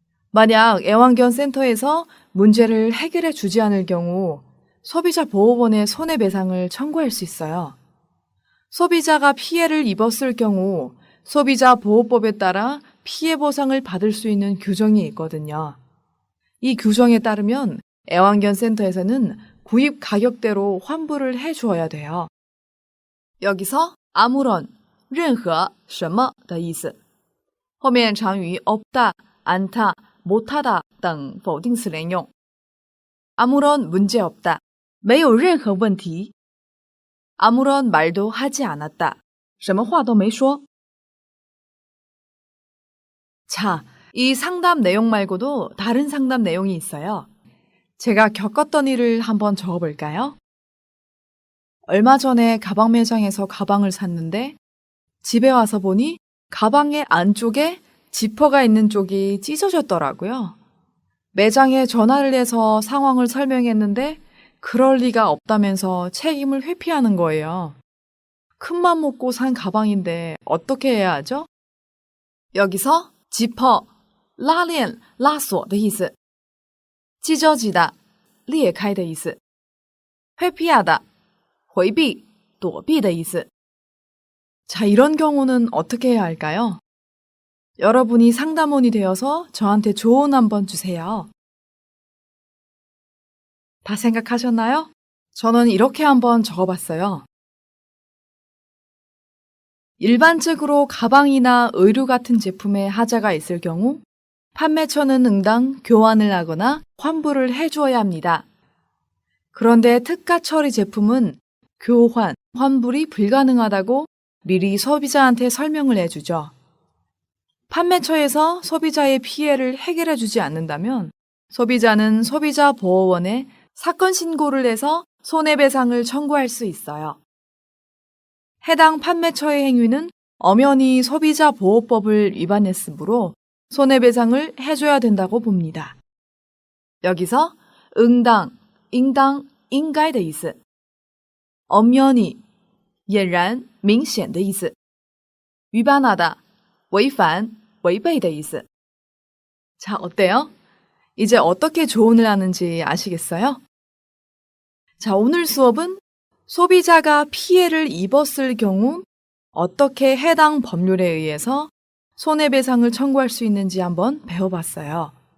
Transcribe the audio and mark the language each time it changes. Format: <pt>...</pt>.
<ko>만약 애완견 센터에서 문제를 해결해 주지 않을 경우 소비자 보호원에 손해배상을 청구할 수 있어요. 소비자가 피해를 입었을 경우 소비자 보호법에 따라 피해 보상을 받을 수 있는 규정이 있거든요. 이 규정에 따르면 애완견 센터에서는 구입 가격대로 환불을 해 주어야 돼요. 여기서 아무런,</ko> <zh>任何,什么的意思。后面常与 없다, 않다, 못하다 등否定词连用。</zh> <ko>아무런 문제 없다,</ko> <zh>没有任何问题。</zh> <ko>아무런 말도 하지 않았다,</ko> <zh>什么话都没说。</zh> <ko>자, 이 상담 내용 말고도 다른 상담 내용이 있어요. 제가 겪었던 일을 한번 적어볼까요? 얼마 전에 가방 매장에서 가방을 샀는데 집에 와서 보니 가방의 안쪽에 지퍼가 있는 쪽이 찢어졌더라고요. 매장에 전화를 해서 상황을 설명했는데 그럴 리가 없다면서 책임을 회피하는 거예요. 큰맘 먹고 산 가방인데 어떻게 해야 하죠? 여기서 지퍼,</ko> <zh>拉链,拉锁的意思。</zh> <ko>찢어지다,</ko> <zh>裂开的意思。</zh> <ko>회피하다,</ko> <zh>回避,躲避的意思。</zh> <ko>자, 이런 경우는 어떻게 해야 할까요? 여러분이 상담원이 되어서 저한테 조언 한번 주세요. 다 생각하셨나요? 저는 이렇게 한번 적어봤어요. 일반적으로 가방이나 의류 같은 제품에 하자가 있을 경우 판매처는 응당 교환을 하거나 환불을 해주어야 합니다. 그런데 특가 처리 제품은 교환, 환불이 불가능하다고 미리 소비자한테 설명을 해주죠. 판매처에서 소비자의 피해를 해결해 주지 않는다면 소비자는 소비자보호원에 사건 신고를 해서 손해배상을 청구할 수 있어요. 해당 판매처의 행위는 엄연히 소비자보호법을 위반했으므로 손해배상을 해줘야 된다고 봅니다. 여기서 응당,</ko> <zh>应当,应该的意思。</zh> <ko>엄연히,</ko> <zh>俨然,明显的意思.</zh> <ko>위반하다,</ko> <zh>违反,违背的意思.</zh> <ko>자, 어때요? 이제 어떻게 조언을 하는지 아시겠어요? 자, 오늘 수업은 소비자가 피해를 입었을 경우 어떻게 해당 법률에 의해서 손해배상을 청구할 수 있는지 한번 배워봤어요.</ko>